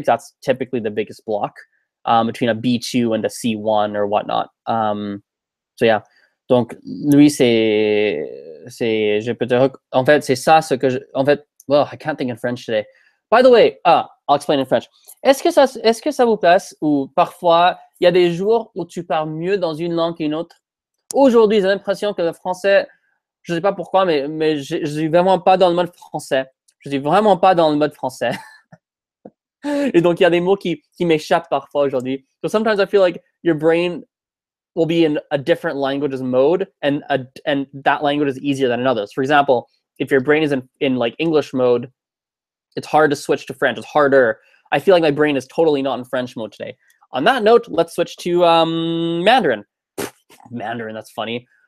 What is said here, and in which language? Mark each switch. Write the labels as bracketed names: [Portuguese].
[English] That's typically the biggest block between a B2 and a C1 or whatnot. So yeah. [French] Donc lui je peux te en fait c'est ça ce que en fait [English] well I can't think in French today. By the way, I'll explain in French. [French] Est-ce que ça vous passe ou parfois il y a des jours où tu parles mieux dans une langue qu'une autre? Aujourd'hui, j'ai l'impression que le français, je sais pas pourquoi, mais je suis vraiment pas dans le mode français. Je suis vraiment pas dans le mode français. Et donc il y a des mots qui m'échappent parfois aujourd'hui. [English] So sometimes I feel like your brain will be in a different language's mode, and that language is easier than another's. For example, if your brain is in like English mode, it's hard to switch to French. It's harder. I feel like my brain is totally not in French mode today. On that note, let's switch to Mandarin. Mandarin, that's funny.